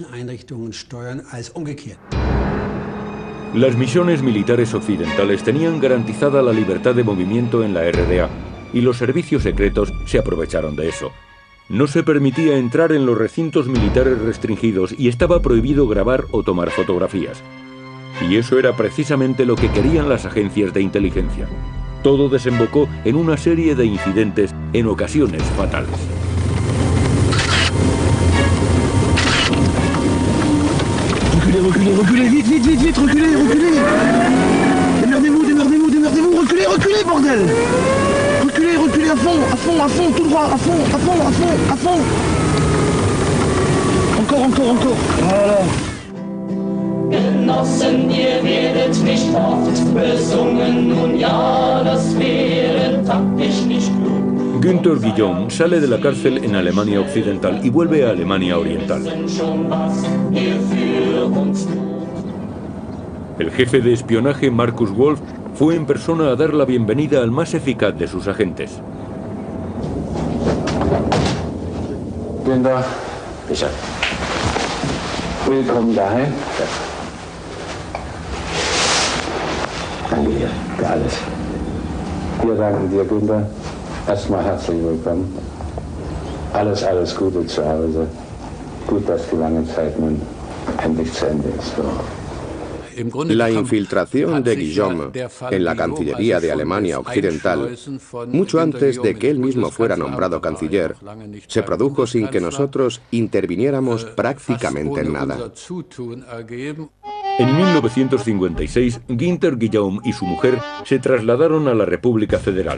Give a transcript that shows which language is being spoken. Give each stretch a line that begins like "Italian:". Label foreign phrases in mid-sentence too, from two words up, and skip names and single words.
Spanish: Las misiones militares occidentales tenían garantizada la libertad de movimiento en la RDA y los servicios secretos se aprovecharon de eso. No se permitía entrar en los recintos militares restringidos y estaba prohibido grabar o tomar fotografías. Y eso era precisamente lo que querían las agencias de inteligencia. Todo desembocó en una serie de incidentes, en ocasiones fatales.
French: Reculez, reculez, vite, vite, vite, vite, reculez, reculez. Démerdez-vous, démerdez-vous, démerdez-vous, reculez, reculez, bordel. Reculez, reculez à fond, tout droit, à fond. Encore. Voilà.
German: Genossen, ihr werdet nicht oft besungen, nun ja, das wäre taktisch nicht klug.
Spanish: Günther Guillaume sale de la cárcel en Alemania Occidental y vuelve a Alemania Oriental. El jefe de espionaje, Markus Wolf, fue en persona a dar la bienvenida al más eficaz de sus agentes.
German: Günther, willkommen daheim. Danke dir für alles. Wir danken dir, Günther. Erstmal herzlich willkommen. Alles Gute zu Hause. Gut, dass die lange Zeit nun endlich zu Ende ist.
Spanish: La infiltración de Guillaume en la Cancillería de Alemania Occidental, mucho antes de que él mismo fuera nombrado canciller, se produjo sin que nosotros interviniéramos prácticamente en nada. En 1956, Günther Guillaume y su mujer se trasladaron a la República Federal.